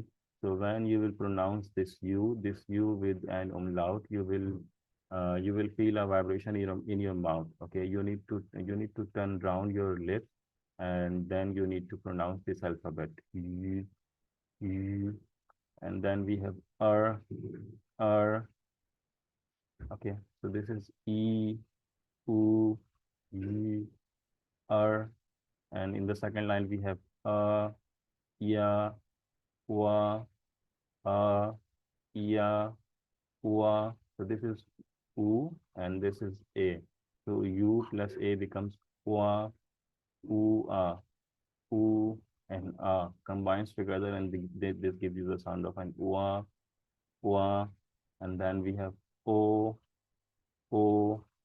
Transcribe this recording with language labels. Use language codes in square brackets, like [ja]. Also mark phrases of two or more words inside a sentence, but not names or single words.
[en] So when you will pronounce this U with an umlaut, you will feel a vibration in your mouth. Okay, you need to turn round your lips and then you need to pronounce this alphabet. And then we have r. Okay, so this is e, u, e, r, and in the second line we have ya, wa, a, ya, wa. So this is u and this is a. So u plus a becomes wa, u, a, u, and a combines together, and this gives you the sound of an wa, wa, and then we have o, o.